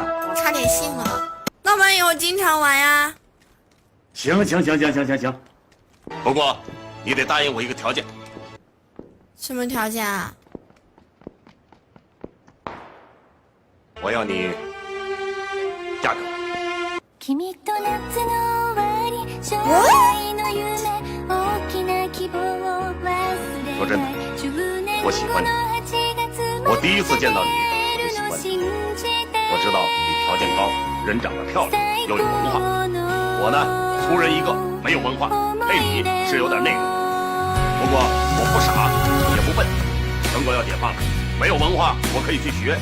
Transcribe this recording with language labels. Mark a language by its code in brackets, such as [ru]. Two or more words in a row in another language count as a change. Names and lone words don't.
[zh] 差点信了。那我们以后经常玩呀。行，不过你得答应我一个条件。什么条件啊？我要你嫁给我。 [ja] 君と夏の終わり将来の夢大きな希望を忘れ [zh] 说真的，我喜欢你。我第一次见到你，我就喜欢你。我知道你条件高，人长得漂亮，又有文化。我呢，粗人一个，没有文化，配你是有点那个。不过我不傻，也不笨，全国要解放了，没有文化我可以去学。